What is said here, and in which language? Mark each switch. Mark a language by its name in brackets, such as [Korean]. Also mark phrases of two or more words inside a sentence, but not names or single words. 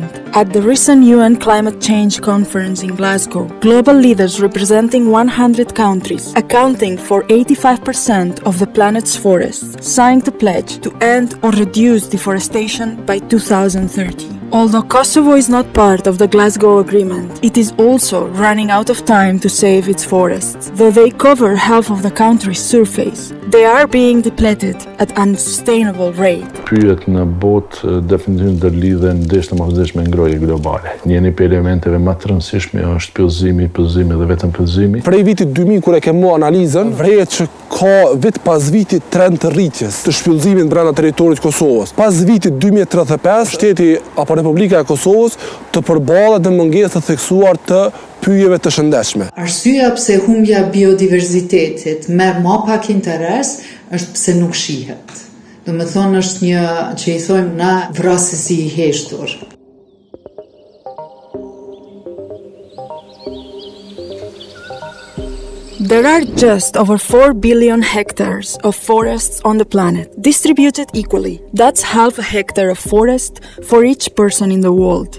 [English] At the recent UN Climate Change Conference in Glasgow, global leaders representing 100 countries, accounting for 85% of the planet's forests, signed a pledge to end or reduce deforestation by 2030. Although Kosovo is not part of the Glasgow Agreement, it is also running out of time to save its forests. Though they cover half of the country's surface, they are being depleted at an unsustainable rate. [Albanian] Pyet në botë definitivisht do lidhen ndeshje të mëdha me ngrohje globale. Njëri prej elementeve më të rëndësishme është pëllëzimi dhe vetëm pëllëzimi. Prej vitit 2000 kur e kemi analizën, vrehet që ka vit pas vitit trend të rritjes të shpëllëzimit brenda territorit të Kosovës. Pas vitit 2035, shteti apo Republika e Kosovës të përballet me mungesë të theksuar të pyjeve të shëndetshme. Arsyeja pse humbja e biodiversitetit merr më pak interes është pse nuk shihet. Domethënë është një që i thojmë na vrasësi i heshtur. [English] There are just over 4 billion hectares of forests on the planet, distributed equally. That's half a hectare of forest for each person in the world.